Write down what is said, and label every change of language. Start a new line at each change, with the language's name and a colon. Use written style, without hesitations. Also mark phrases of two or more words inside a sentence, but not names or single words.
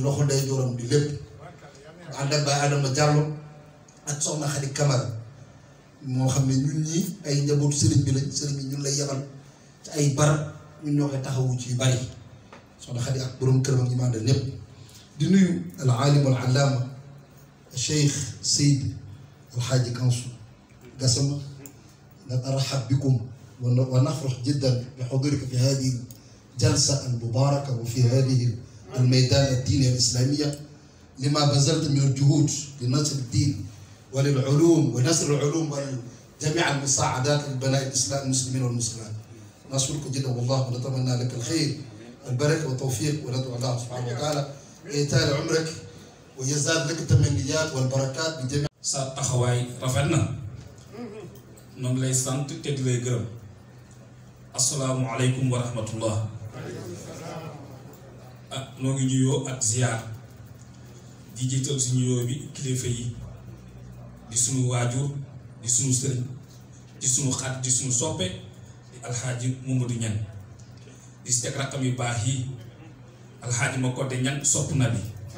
Wolof: loxo day jooram di lépp ànd ak Baay Adama Diallo ak soxna Xadi Camara moo xam ne ñun ñi ay njabootu sëriñ bi lañ sëriñ bi ñun lay yebal ci ay barab ñun ñoo koy taxawu ci yu bari soxna Xadi ak borom këram ak ñi ma àndal ñëpp di nuyu
Arabic: العالم والعلامة
Wolof: Cheikh Seyd Alxaaji Kansu Gassama
Arabic: نرحب بكم ونفرح جدا بحضورك في هذه الجلسة المباركة وفي هذه الميدان الديني الإسلامية لما بذلت من الجهود لنشر الدين وللعلوم ونشر العلوم وجميع المساعدات لبناء الإسلام المسلمين والمسلمات نشكرك جدا والله ونتمنى لك الخير البركة والتوفيق وندعو الله سبحانه وتعالى يطال عمرك ويزداد لك التمنيات والبركات بجميع تخواي رفعنا
Wolof: noo ngi lay sant te di lay gërëm
Arabic: السلام عليكم ورحمة الله
Wolof: noo ngi nuyoo ak ziar di jiital si nuyoo bi kilifa yi di sunu waajur di sunu sëriñ di sunu xarit di sunu soppe di Alxaaji Mamadou Niang di si teg rakkam yu baax yi Alxaaji ma kodde Niang sopp na bi